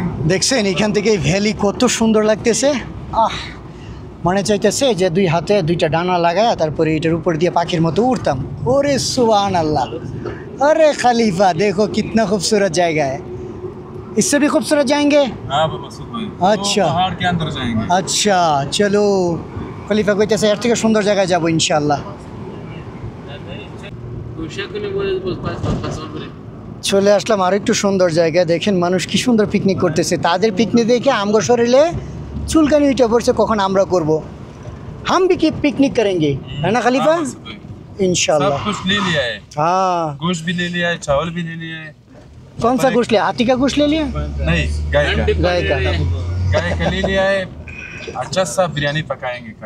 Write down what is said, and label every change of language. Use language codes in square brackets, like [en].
[bn] দেখছেন এখান থেকে এই ভ্যালি কত সুন্দর লাগতেছে। মনে চাইতেছে যে দুই হাতে দুইটা ডানা লাগায় তারপরে এটার উপর দিয়ে পাখির মতো উঠতাম। ওরে সুবহান আল্লাহ, [hi] अरे खलीफा देखो कितना खूबसूरत जगह है, इससे भी खूबसूरत जाएंगे। हाँ बाबा सुबह अच्छा पहाड़ के अंदर जाएंगे। अच्छा चलो, [bn] खलीफा কইতেছে এর থেকে সুন্দর জায়গায় যাব ইনশাআল্লাহ। চলে আসলাম আর একটু সুন্দর জায়গা। দেখেন মানুষ কি সুন্দর পিকনিক করতেছে। তাদের পিকনিক দেখে আমগো শরীরে চুলকানি উঠে পড়ছে, কখন আমরা করব। [hi] हम भी की पिकनिक करेंगे, है ना खलीफा? इंशाल्लाह। सब कुछ ले लिया है, हाँ। गोश्त भी ले लिया है, चावल भी ले लिया है। कौन सा गोश्त लिया? हाथी का गोश्त ले लिया? नहीं, गाय का गाय का ले लिया है। अच्छा सा बिरयानी पकाएंगे